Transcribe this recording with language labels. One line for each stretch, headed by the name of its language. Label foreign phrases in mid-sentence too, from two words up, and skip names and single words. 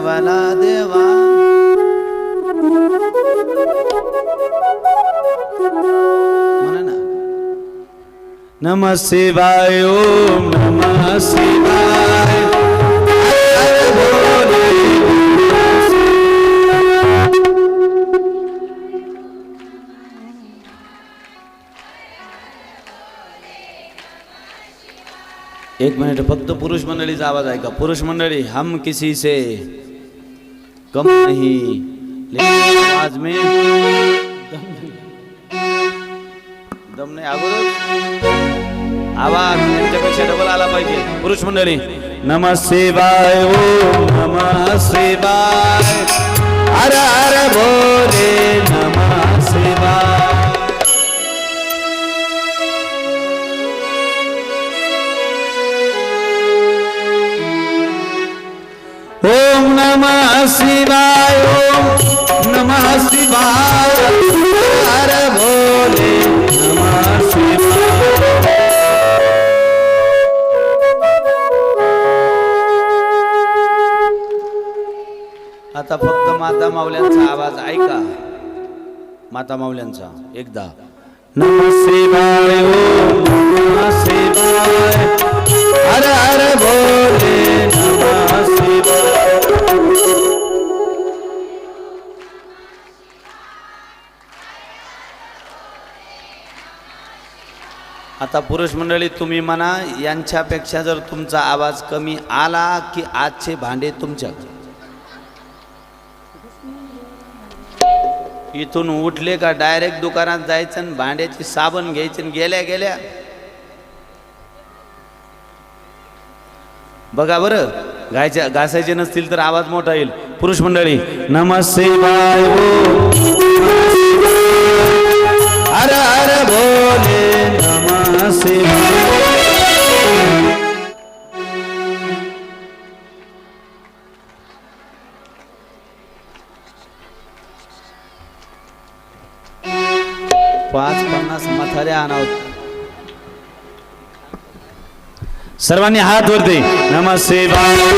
Marathi: झाला देवा म्हणा ना
Sanskrit: नमः शिवाय ओम नमः शिवाय
Marathi: एक मिनिट फक्त पुरुष मंडळीचा आवाज ऐका पुरुष मंडळी
Hindi: हम किसी से कम नहीं लेकिन आवाज में
Marathi: दम नाही अगोदर आवाज त्यांच्यापेक्षा डबल आला पाहिजे पुरुष मंडळी
Sanskrit: नमः शिवाय ओम नमः शिवाय हर हर भोले नमः शिवाय ओम नमः शिवाय ओम नमः शिवाय हर भोले नमः शिवाय
Marathi: आता फक्त माता माऊल्यांचा आवाज ऐका माता माऊल्यांचा एकदा
Sanskrit: नमः शिवाय ओम नमः शिवाय हर हर भोले नमः शिवाय
Marathi: आता पुरुष मंडळी तुम्ही म्हणा यांच्यापेक्षा जर तुमचा आवाज कमी आला की आजचे भांडे तुमच्या इथून उठले का डायरेक्ट दुकानात जायचं आणि भांड्याची साबण घ्यायची गेल्या गेल्या बघा बरं घासायचे नसतील तर आवाज मोठा येईल पुरुष मंडळी
Sanskrit: नमः शिवाय हर हर भोले नमः शिवाय
Marathi: पाच 50 म्हाताऱ्या आणावत सर्वांनी हात वरती
Sanskrit: नमः शिवाय